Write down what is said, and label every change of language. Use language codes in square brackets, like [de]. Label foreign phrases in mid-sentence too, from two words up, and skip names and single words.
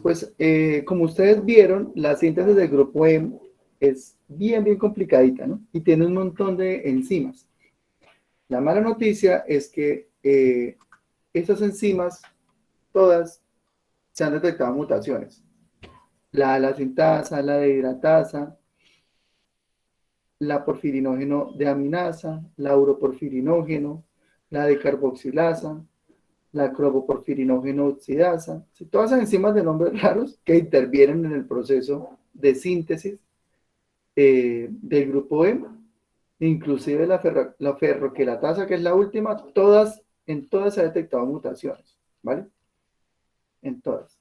[es] Pues, como ustedes vieron, la síntesis del grupo M es bien complicadita, ¿no? Y tiene un montón de enzimas. La mala noticia es que esas enzimas, todas, se han detectado mutaciones. La sintasa, la dehidratasa, la porfirinógeno de aminasa, la uroporfirinógeno, la decarboxilasa, la cromoporfirinógeno oxidasa, todas esas enzimas de nombres raros que intervienen en el proceso de síntesis del grupo M, inclusive la ferroquelatasa, que es la última, en todas se han detectado mutaciones, ¿vale? En todas.